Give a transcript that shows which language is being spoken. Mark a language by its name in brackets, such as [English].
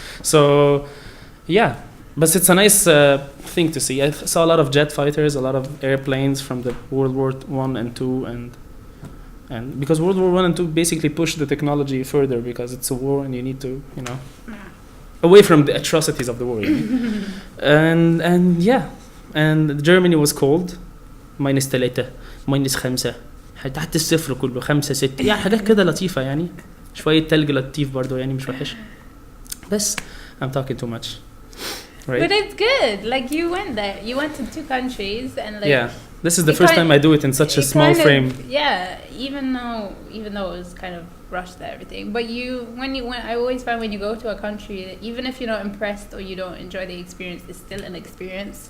[English] So, yeah. But it's a nice thing to see. I saw a lot of jet fighters, a lot of airplanes from the World War I and II, and because World War I and II basically pushed the technology further because it's a war and you need to, you know, away from the atrocities of the war. and yeah, and Germany was cold, [Arabic] -3 -5 تحت الصفر كله 5 6 يعني حاجات كده لطيفة يعني شوية تلج لطيف برضو يعني مش وحش بس [English] I'm talking too much. Right. But it's good. Like you went there. You went to 2 countries and like. Yeah, this is the first time I do it in such a small frame. Yeah, even though it was kind of rushed and everything. But I always find when you go to a country, even if you're not impressed or you don't enjoy the experience, it's still an experience.